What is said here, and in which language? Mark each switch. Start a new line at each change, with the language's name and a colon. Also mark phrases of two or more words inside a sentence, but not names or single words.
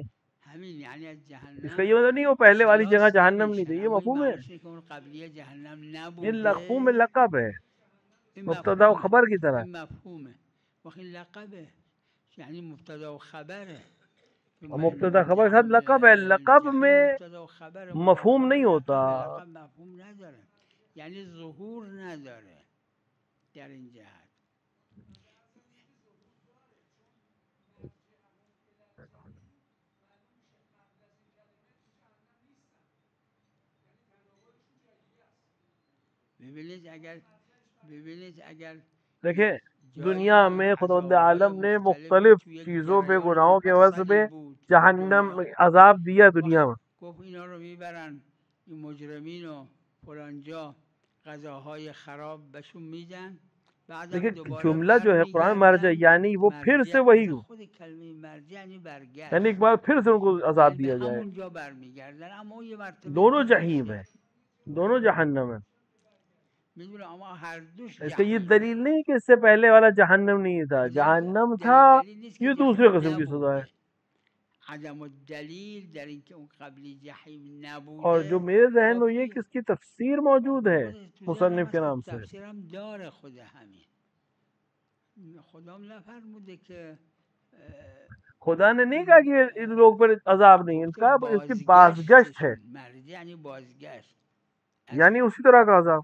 Persian: همین یعنی از
Urdu: इसका
Persian: جهنم
Urdu: یہ مطلب نہیں وہ پہلے والی جگہ
Persian: خلاص
Urdu: جہنم نہیں
Persian: نمیشن،
Urdu: تھی، یہ
Persian: اما این
Urdu: مفہوم ہے.
Persian: معناش اینه که اون قبلیه جهنم
Urdu: یہ مفہوم
Persian: نبوده.
Urdu: لقب ہے,
Persian: این
Urdu: مبتدا و
Persian: مفهومه،
Urdu: خبر کی طرح.
Persian: این مفهومه. وقتی لقبه یعنی مبتدا و خبره.
Urdu: اور مبتدا خبر کے ساتھ لقب ہے. لقب میں
Persian: مبتدا و خبر،
Urdu: مفہوم نہیں ہوتا.
Persian: لقب مفهوم نداره، یعنی ظهور نداره در این جهت. ببینید اگر
Urdu: देखें,
Persian: جایی
Urdu: دنیا میں خداوند
Persian: عذاب‌های
Urdu: عالم نے
Persian: مختلفی
Urdu: मुख्तलिफ
Persian: توی یک
Urdu: چیزوں پہ,
Persian: جریان
Urdu: گناہوں کے وجہ
Persian: مفصلی
Urdu: पे
Persian: بود تو
Urdu: जहन्नम
Persian: دنیا،
Urdu: عذاب دیا دنیا
Persian: وقت
Urdu: में.
Persian: گفت اینا رو میبرن این مجرمین و فلانجا غذاهای خراب بهشون میدن، بعدم
Urdu: देखिए
Persian: دوباره
Urdu: جملہ جو ہے قرآن مرجع,
Persian: برمیگردن.
Urdu: یعنی وہ پھر سے
Persian: مرجع
Urdu: वही
Persian: اصلا
Urdu: हो,
Persian: خود کلمه مرجع یعنی
Urdu: यानी
Persian: برگشت،
Urdu: ایک بار پھر سے انکو عذاب
Persian: یعنی به
Urdu: دیا جائے.
Persian: همونجا برمیگردن، اما یه مرتبه
Urdu: दोनों
Persian: دیگه
Urdu: जहीम
Persian: شه.
Urdu: ہے، دونوں جہنم ہے.
Persian: میدونه اما هر دوش
Urdu: اسکا یہ
Persian: جحیمه.
Urdu: دلیل نہیں کہ اسسے پہلے والا جہنم نہیں تھا. جہنم تھا,
Persian: دلیل نیست که
Urdu: یہ دوسرے
Persian: جحیم
Urdu: قسم کی سزا ہے.
Persian: نبوده. عدم الدلیل در اینکه اون قبلی جحیم
Urdu: اور جو
Persian: نبوده
Urdu: میرے ذہن میں یہ کہ
Persian: کافیه.
Urdu: اسکی تفسیر موجود ہے
Persian: خود تو ذهنم
Urdu: مصنف کے
Persian: هست که
Urdu: نام سے.
Persian: تفسیرم داره خود همین. خدام نفرموده که
Urdu: خدا نے نہیں کہا کہ ان لوگ پر عذاب نہیں ہے,
Persian: گفته
Urdu: انکا اسکی بازگشت ہے,
Persian: بازگشتشون، مرجع یعنی بازگشت.
Urdu: یعنی اسی طرح کا عذاب.